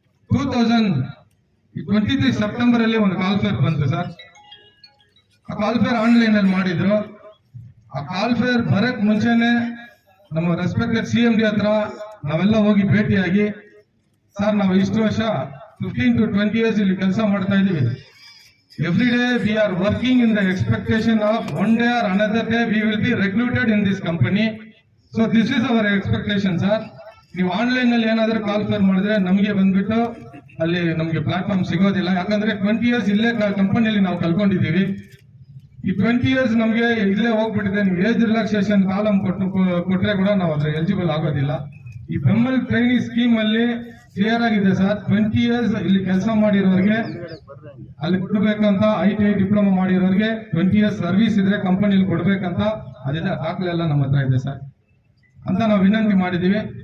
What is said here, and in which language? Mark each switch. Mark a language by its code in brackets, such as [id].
[kn] 2023 September ಅಲ್ಲಿ ಒಂದು ಕಾಲ್ fair ಬಂತು ಸರ್. ಆ ಕಾಲ್ ಫೇರ್ ಆನ್ಲೈನ್ ಅಲ್ಲಿ ಮಾಡಿದ್ರು. ಆ ಕಾಲ್ ಫೇರ್ ಬರಕ್ ಮುಂಚೆನೆ ನಮ್ಮ ರೆಸ್ಪೆಕ್ಟೆಡ್ CMD ಹತ್ರ ನಾವೆಲ್ಲ ಹೋಗಿ ಭೇಟಿಯಾಗಿ, ಸರ್ ನಾವು ಇಷ್ಟು ವರ್ಷ 15 to 20 years ಇಲ್ಲಿ ಕೆಲಸ ಮಾಡ್ತಾ ಇದೀವಿ. [en] Every day we are working in the expectation of one day or another day we will be recruited in this company. So this is our expectation, sir. [kn] ನೀವು ಆನ್ಲೈನ್ ನಲ್ಲಿ ಏನಾದ್ರೂ ಕಾಲ್ ಫೇರ್ ಮಾಡಿದ್ರೆ ನಮಗೆ ಬಂದ್ಬಿಟ್ಟು ಅಲ್ಲಿ ನಮಗೆ ಪ್ಲಾಟ್ಫಾರ್ಮ್ ಸಿಗೋದಿಲ್ಲ. ಯಾಕಂದ್ರೆ 20 years ಇಲ್ಲೇ ಕಂಪನಿಯಲ್ಲಿ ನಾವು ಕಲ್ಕೊಂಡಿದ್ದೀವಿ. ಈ 20 years ನಮಗೆ ಇಲ್ಲೇ ಹೋಗ್ಬಿಟ್ಟಿದೆ. ನೀವು ಏಜ್ ರಿಲ್ಯಾಕ್ಸೇಷನ್ ಕಾಲಮ್ ಕೊಟ್ರೆ ಕೂಡ ನಾವು ಅದ್ರ ಎಲಿಜಿಬಲ್ ಆಗೋದಿಲ್ಲ. ಈ ಬೆಂಬಲ್ ಟ್ರೈನಿಂಗ್ ಸ್ಕೀಮ್ ಅಲ್ಲಿ ಕ್ಲಿಯರ್ ಆಗಿದೆ ಸರ್. 20 years ಇಲ್ಲಿ ಕೆಲಸ ಮಾಡಿರೋರಿಗೆ ಅಲ್ಲಿ ಕೊಡ್ಬೇಕಂತ, ITI ಡಿಪ್ಲೊಮಾ ಮಾಡಿರೋರಿಗೆ 20 years ಸರ್ವಿಸ್ ಇದ್ರೆ ಕಂಪನಿಯಲ್ಲಿ ಕೊಡ್ಬೇಕಂತ ಅದೆಲ್ಲ ದಾಖಲೆ ಎಲ್ಲ ನಮ್ಮ ಹತ್ರ ಇದೆ ಸರ್ ಅಂತ ನಾವು ವಿನಂತಿ ಮಾಡಿದೀವಿ.